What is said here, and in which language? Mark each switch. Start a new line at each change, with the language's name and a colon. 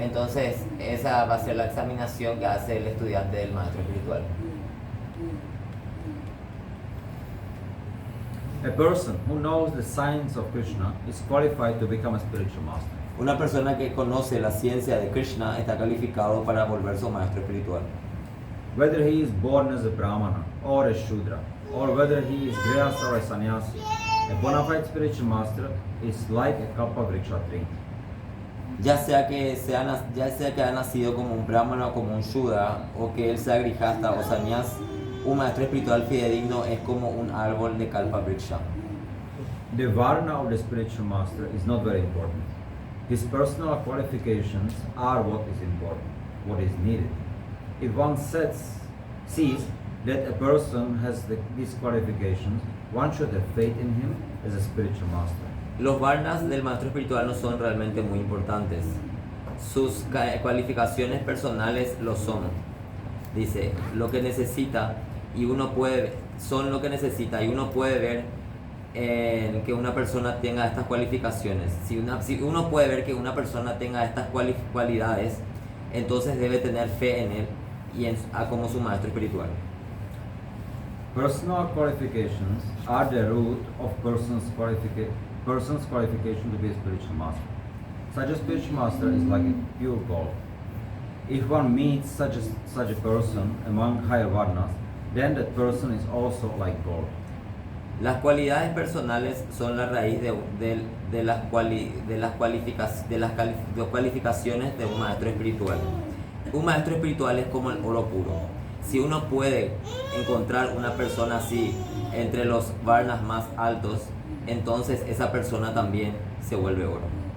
Spanish: Entonces esa va a ser la examinación que hace el estudiante del maestro espiritual.
English: A person who knows the science of Krishna is qualified to become a spiritual master.
Spanish: Una persona que conoce la ciencia de Krishna está calificado para volverse un maestro espiritual.
English: Whether he is born as a Brahmana or a Shudra, or whether he is Grihastha or a Sannyasi, a bona fide spiritual master is like a Kalpa Vriksha tree.
Spanish: Ya sea que ha nacido como un brahmana o como un shudra, o que él sea grihasta o sannyas, un maestro espiritual fidedigno es como un árbol de kalpa vriksha.
English: The Varna of the spiritual master is not very important. His personal qualifications are what is important, what is needed. If one sees that a person has these qualifications, one should have faith in him as a spiritual master.
Spanish: Los varnas del maestro espiritual no son realmente muy importantes. Sus cualificaciones personales lo son. Dice, lo que necesita y uno puede, son lo que necesita y uno puede ver que una persona tenga estas cualificaciones. Si uno puede ver que una persona tenga estas cualidades, entonces debe tener fe en él y como su maestro espiritual.
English: Personal qualifications are the root of person's qualification to be a spiritual master. Such a spiritual master is like a pure gold. If one meets such a person among higher varnas, then that person is also like gold.
Spanish: Las cualidades personales son la raíz de las cualificaciones de un maestro espiritual. Un maestro espiritual es como el oro puro. Si uno puede encontrar una persona así entre los varnas más altos, entonces esa persona también se vuelve oro.